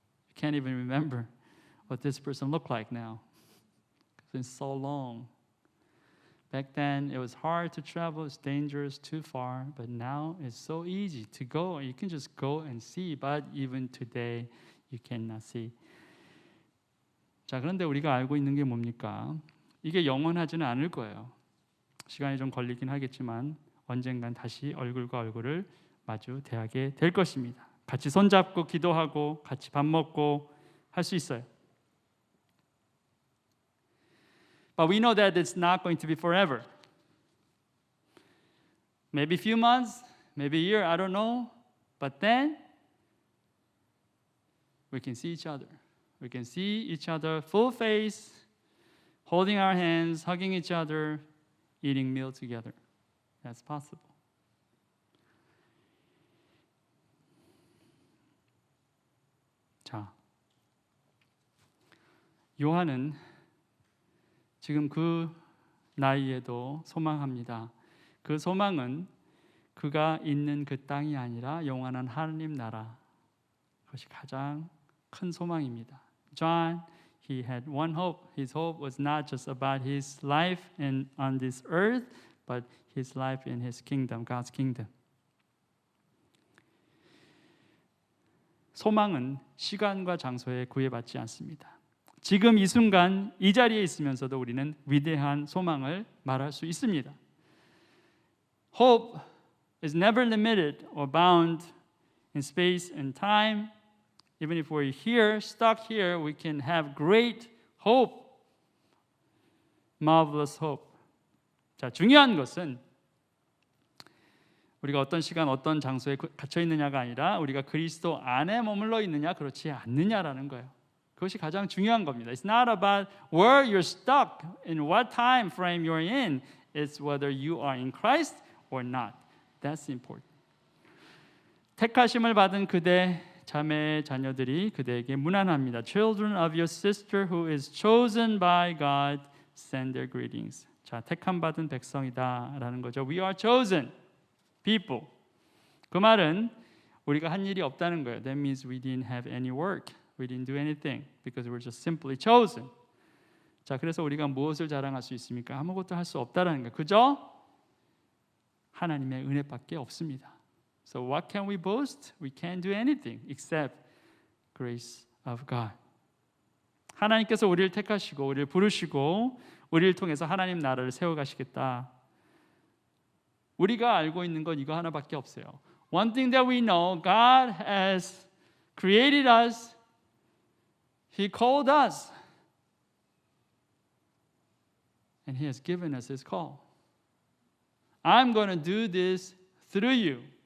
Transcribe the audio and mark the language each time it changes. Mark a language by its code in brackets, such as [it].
[en] You can't even remember what this person looked like now. It's been so long. Back then, it was hard to travel. It's dangerous, too far. But now, it's so easy to go. You can just go and see. But even today, you cannot see. [ko] 자, 그런데 우리가 알고 있는 게 뭡니까? 이게 영원하지는 않을 거예요. 시간이 좀 걸리긴 하겠지만 언젠간 다시 얼굴과 얼굴을 마주대하게 될 것입니다. 같이 손잡고 기도하고 같이 밥 먹고 할 수 있어요. [en] But we know that it's not going to be forever. Maybe a few months, maybe a year, I don't know. But then we can see each other. We can see each other full face, holding our hands, hugging each other, eating meal together. That's possible. [ko] 자, 요한은 지금 그 나이에도 소망합니다. 그 소망은 그가 있는 그 땅이 아니라 영원한 하나님 나라. 그것이 가장 큰 소망입니다. [en] John, he had one hope. His hope was not just about his life on this earth, but his life in his kingdom, God's kingdom. [ko] 소망은 시간과 장소에 구애받지 않습니다. 지금 이 순간 이 자리에 있으면서도 우리는 위대한 소망을 말할 수 있습니다. [en] Hope is never limited or bound in space and time. Even if we're here, stuck here, we can have great hope, marvelous hope. [ko] 자, 중요한 것은 우리가 어떤 시간, 어떤 장소에 갇혀 있느냐가 아니라 우리가 그리스도 안에 머물러 있느냐, 그렇지 않느냐라는 거예요. 그것이 가장 중요한 겁니다. [en] It's not about where you're stuck, in what time frame you're in. It's whether you are in Christ or not. That's important. [ko] 택하심을 받은 그대 자매 자녀들이 그대에게 문안합니다. [en] Children of your sister who is chosen by God, send their greetings. [ko] 자, 택함 받은 백성이다라는 거죠. [en] We are chosen people. [ko] 그 말은 우리가 한 일이 없다는 거예요. [en] That means we didn't have any work. We didn't do anything because we're just simply chosen. [ko] 자, 그래서 우리가 무엇을 자랑할 수 있습니까? 아무것도 할 수 없다라는 거예요. 그죠? 하나님의 은혜밖에 없습니다. [en] So what can we boast? We can't do anything except grace of God. [ko] 하나님께서 우리를 택하시고 우리를 부르시고 우리를 통해서 하나님 나라를 세워가시겠다. 우리가 알고 있는 건 이거 하나밖에 없어요. [en] One thing that we know, God has created us. He called us. And He has given us His call. I'm going to do this through you.